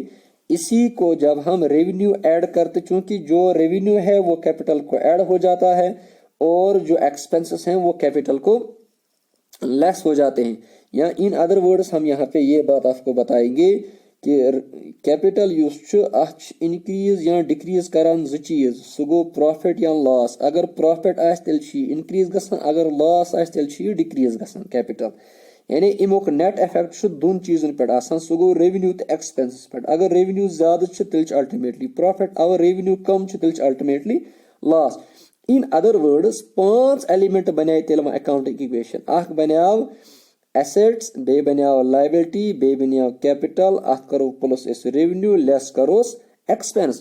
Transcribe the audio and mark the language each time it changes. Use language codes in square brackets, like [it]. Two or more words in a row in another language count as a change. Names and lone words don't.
[hi] इसी को जब हम [en] revenue add [hi] करते, चूंकि जो रेवेन्यू है वो कैपिटल को ऐड हो जाता है और जो एक्सपेंसेस हैं वो कैपिटल को लेस हो जाते हैं। या [en] in other words [hi] हम यहाँ पे ये बात आपको बताएंगे कि कैपिटल [ks] युस इंक्रीज या डिक्रीज करान ज चीज, सह गो प्रॉफिट या लॉस। अगर प्रॉफिट आस तेल इंक्रीज गसान, अगर लॉस आस तेल डिक्रीज गसान कैपिटल। यानी इमुक [en] net effect [ks] दोन चीजन पे आसान, सह गो रेवेन्यू तो एक्सपेंसेस पे। अगर रेवेन्यू ज्यादा तेल [en] ultimately profit, [ks] अगर रेवेन्यू कम तेल [en] ultimately loss. in other words 5 element [ks] बने तेल [en] accounting equation. [ks] अख बनाव एसेट्स, बे बनाव लायबिलिटी, बे बनाव कैपिटल, अथ करो प्लस इस रेवेन्यू, लेस करोस एक्सपेंस।